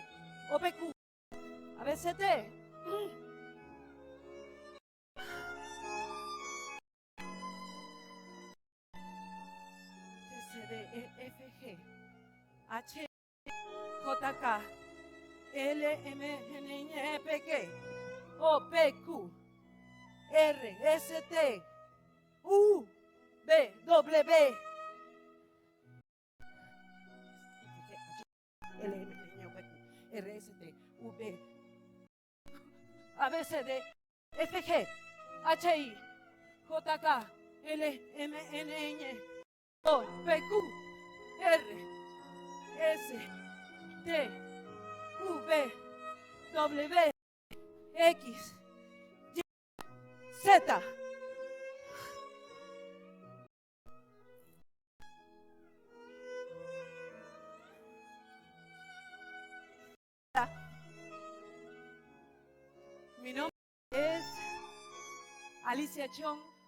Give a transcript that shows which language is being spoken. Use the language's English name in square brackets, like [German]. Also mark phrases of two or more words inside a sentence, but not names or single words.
[English] O, P, Q. A, B, C, D. C, D, E, F, G. H, J, K, L, M, N, Y, P, Q. O, P, Q. R, S, T. U, V, W. L, M, N, Y, P, Q. R, S, T. U, V. A, B, C, D. F, G. H, I. J, K. L, M, N, Y. O, P, Q. R, S, T, U, V, W, X, Y, Z. [Spanish] Mi nombre es Alicia Chong.